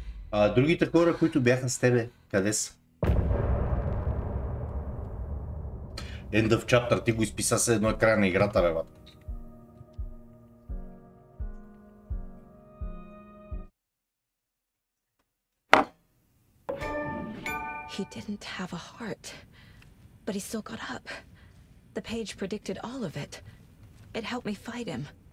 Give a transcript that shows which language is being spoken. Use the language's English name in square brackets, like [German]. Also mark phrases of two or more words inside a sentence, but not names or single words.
[Bulgarian] А другите хора, които бяха с тебе, къде са? [English] End of chapter, [Bulgarian] ти го изписа се едно края на играта, бе, бат. [English] He didn't have a heart, but he still got up. The page predicted all of it. It helped me fight him.